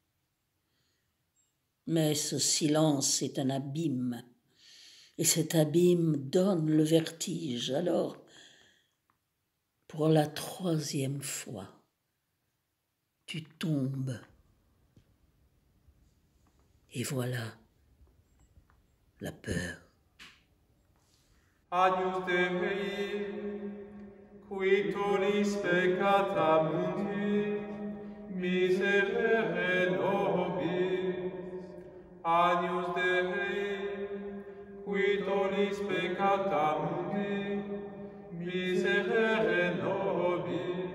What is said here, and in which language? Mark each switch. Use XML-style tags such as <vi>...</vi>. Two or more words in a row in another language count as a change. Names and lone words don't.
<fr>Mais ce silence est un abîme, et cet abîme donne le vertige. Alors, pour la troisième fois, tu tombes. Et voilà la peur.</fr> <la>Agnus Dei, qui tollis peccata mundi, miserere nobis. Agnus Dei, qui tollis peccata mundi, miserere nobis.</la>